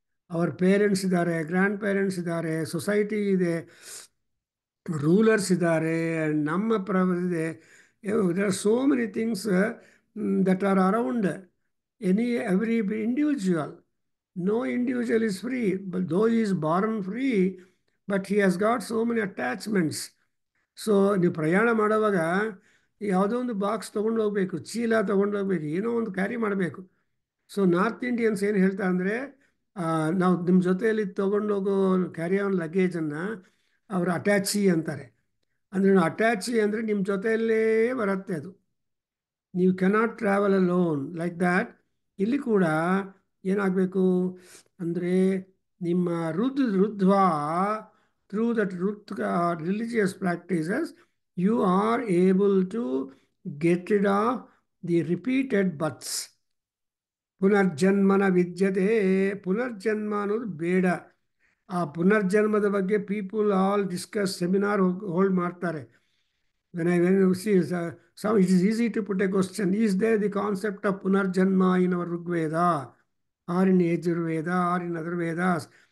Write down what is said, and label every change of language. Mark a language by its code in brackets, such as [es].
[kn] Our parents ಇದ್ದಾರೆ, grand parents ಇದ್ದಾರೆ, society ಇದೆ, ರೂಲರ್ಸ್ ಇದ್ದಾರೆ, ನಮ್ಮ ಇದೆ. [en] There are so many things that are around every individual. No individual is free, but though he is born free, but he has got so many attachments. [kn] So ನೀವು ಪ್ರಯಾಣ ಮಾಡುವಾಗ ಯಾವುದೋ ಒಂದು ಬಾಕ್ಸ್ ತೊಗೊಂಡು ಹೋಗಬೇಕು, ಚೀಲ ತೊಗೊಂಡು ಹೋಗ್ಬೇಕು, ಏನೋ ಒಂದು ಕ್ಯಾರಿ ಮಾಡಬೇಕು. ಸೊ ನಾರ್ತ್ ಇಂಡಿಯನ್ಸ್ ಏನು ಹೇಳ್ತಾರೆ ಅಂದರೆ, ನಾವು ನಿಮ್ಮ ಜೊತೆಯಲ್ಲಿ ತೊಗೊಂಡು ಹೋಗೋ ಕ್ಯಾರಿ ಆನ್ ಲಗೇಜನ್ನು ಅವರು ಅಟ್ಯಾಚಿ ಅಂತಾರೆ. ಅಂದರೆ ಅಟ್ಯಾಚಿ ಅಂದರೆ ನಿಮ್ಮ ಜೊತೆಯಲ್ಲೇ ಬರುತ್ತೆ ಅದು. ನೀವು [en] Cannot travel alone like that. [kn] ಇಲ್ಲಿ ಕೂಡ ಏನಾಗಬೇಕು ಅಂದರೆ, ನಿಮ್ಮ ರುದ್ವಾ [en] through that religious practices, you are able to get rid of the repeated births. [kn] ಪುನರ್ಜನ್ಮನ ವಿದ್ಯತೆ. ಪುನರ್ಜನ್ಮ ಅನ್ನೋದು ಬೇಡ. ಆ ಪುನರ್ಜನ್ಮದ ಬಗ್ಗೆ [en] people all discuss, seminar hold [kn] ಮಾಡ್ತಾರೆ. [en] When you see, so it is easy to put a question: is there the concept of Punarjanma in our Rigveda or in Yajurveda or in other Vedas?